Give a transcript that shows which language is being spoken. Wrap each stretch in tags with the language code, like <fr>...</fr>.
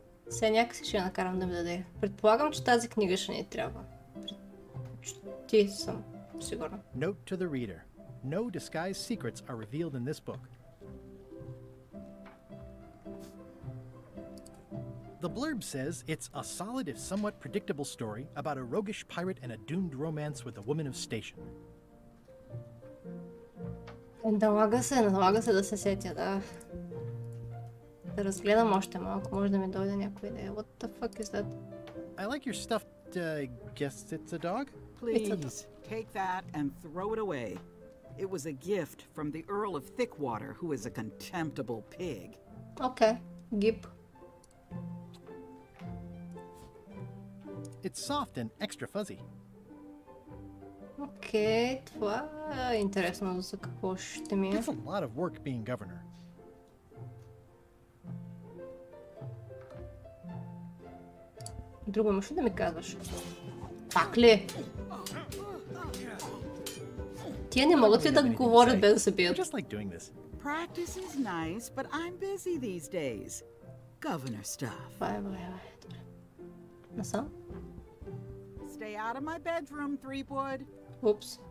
<bg>Сега някакси ще я накарам да ми даде. Предполагам, че тази книга ще ни трябва. Почти съм сигурна.</bg> <en>Note to the reader. No disguised secrets are revealed in this book. The blurb says it's a solid if somewhat predictable story about a roguish pirate and a doomed romance with a woman of station.</en> <bg>Налага се да се сетя, да. Да разгледам още малко, може да ми дойде някоя идея.</bg> <en>What the fuck is that? I like your stuffed, guess it's a dog? Please, take that and throw it away. It was a gift from the Earl of Thickwater, who is a contemptible pig. Okay, gip. It's soft and extra fuzzy.</en> <bg>Окей, това е интересно за какво ще ми е.</bg> <en>It's a lot of work being governor.</en> <bg>Друго имаш ли да ми казваш? Пак ли? Тия не могат ли да говорят без да се бият?</bg> <en>Practice is nice, but I'm busy these days. Governor stuff.</en> <bg>Добре. Насам?</bg> <en>Stay out of my bedroom, Threepwood. Oops.</en>